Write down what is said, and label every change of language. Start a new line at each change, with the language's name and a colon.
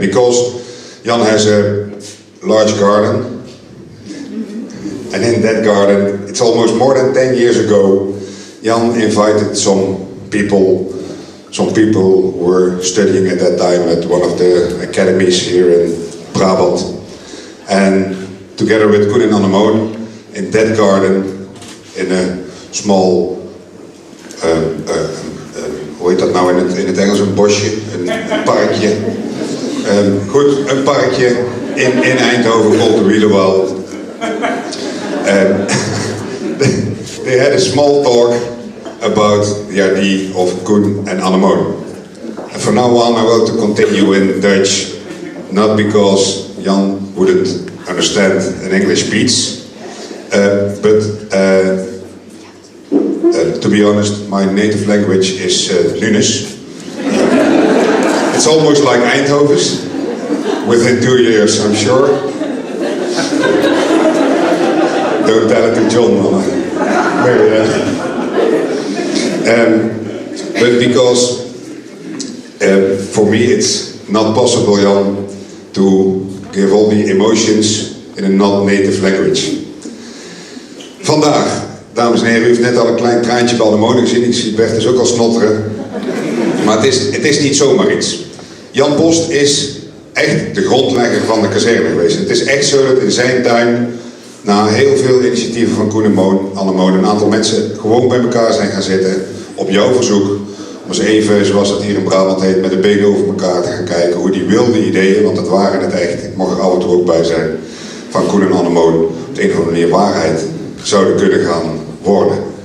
English: Because Jan has a large garden. And in that garden, it's almost more than 10 years ago, Jan invited some people who were studying at that time at one of the academies here in Brabant. And together with Koen and Anemone, in that garden, in a small,
Dutch: hoe heet dat nou in het Engels, een bosje, een parkje. Goed, een parkje in Eindhoven
English: called the
Dutch: Wielerwald.
English: They had a small talk about the idea of Koen and Anemone. And from now on I want to continue in Dutch, not because Jan wouldn't understand an English speech, but to be honest, my native language is Lunes. It's almost like Eindhoven's, within 2 years I'm sure. Don't tell it to John, man. But because for me it's not possible, Jan, to give all the emotions in a non-native language.
Dutch: Vandaag, dames en heren, u heeft net al een klein traantje bij Anemone gezien. Ik zie Bert dus ook al snotteren. Maar het is niet zomaar iets. Jan Post is echt de grondlegger van de kazerne geweest. Het is echt zo dat in zijn tuin, na heel veel initiatieven van Koen en Anemone, een aantal mensen gewoon bij elkaar zijn gaan zitten, op jouw verzoek, om eens even, zoals dat hier in Brabant heet, met de benen over elkaar te gaan kijken hoe die wilde ideeën, want dat waren het echt, ik mag er af en toe ook bij zijn, van Koen en Anemone, op de een of andere manier waarheid zouden kunnen gaan worden.